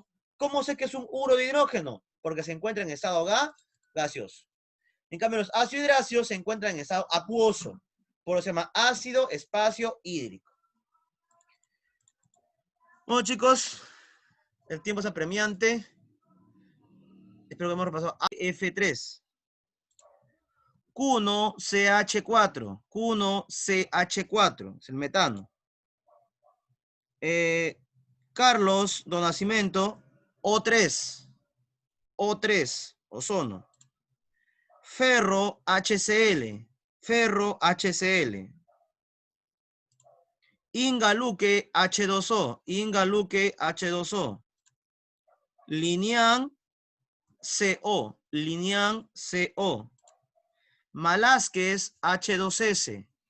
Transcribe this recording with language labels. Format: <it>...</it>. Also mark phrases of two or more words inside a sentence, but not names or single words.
<es>¿Cómo sé que es un uro de hidrógeno? Porque se encuentra en estado gaseoso. En cambio, los ácidos hidráceos se encuentran en estado acuoso. Por eso se llama ácido espacio hídrico. Bueno, chicos, el tiempo es apremiante. Espero que hemos repasado F3. Q1CH4. Q1CH4. Es el metano. Carlos do Nascimento, O3. O3, ozono. Ferro HCl. Ferro HCl. Ingaluque H2O. Ingaluque H2O. Linean CO. Linean CO. Malásquez H2S.</es>